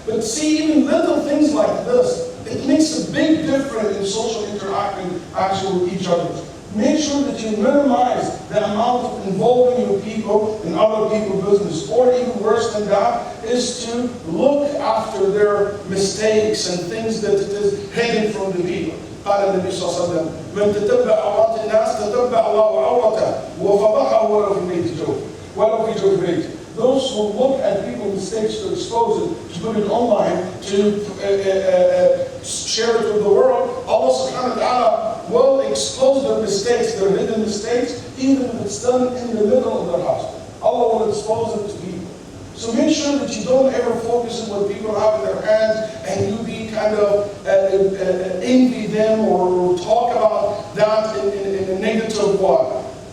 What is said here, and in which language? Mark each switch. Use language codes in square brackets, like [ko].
[en] But see, even little things like this, it makes a big difference in social interaction with each other. Make sure that you minimize the amount of involving your people in other people's business. Or even worse than that is to look after their mistakes and things that it is hidden from the people. [ar] قال النبي صلى الله عليه وسلم من تتبع عورات الناس تتبع الله عورته وفضحه ولو في جوف بيته. [en] Those who look at people's mistakes to expose it, to put it online, to share it with the world, Allah subhanahu wa ta'ala will expose their mistakes, their hidden mistakes, even if it's done in the middle of their house. Allah will expose it to people. So make sure that you don't ever focus on what people have in their hands and you be kind of envy them or talk about that in a negative way.